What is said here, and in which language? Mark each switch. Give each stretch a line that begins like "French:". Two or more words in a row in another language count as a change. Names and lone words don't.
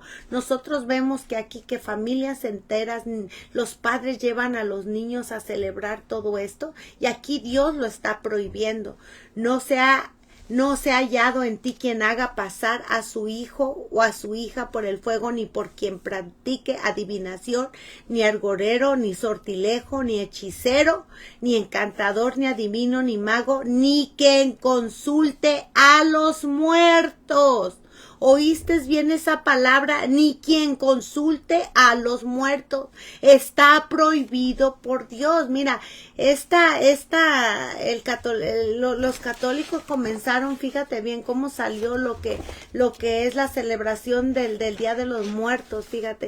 Spanish: Nosotros vemos que aquí que familias enteras, los padres llevan a los niños a celebrar todo esto y aquí Dios lo está prohibiendo. No sea hallado en ti quien haga pasar a su hijo o a su hija por el fuego, ni por quien practique adivinación, ni argorero, ni sortilejo, ni hechicero, ni encantador, ni adivino, ni mago, ni quien consulte a los muertos. ¿Oíste bien esa palabra? Ni quien consulte a los muertos. Está prohibido por Dios. Mira, los católicos comenzaron, fíjate bien cómo salió lo que es la celebración del Día de los Muertos, fíjate.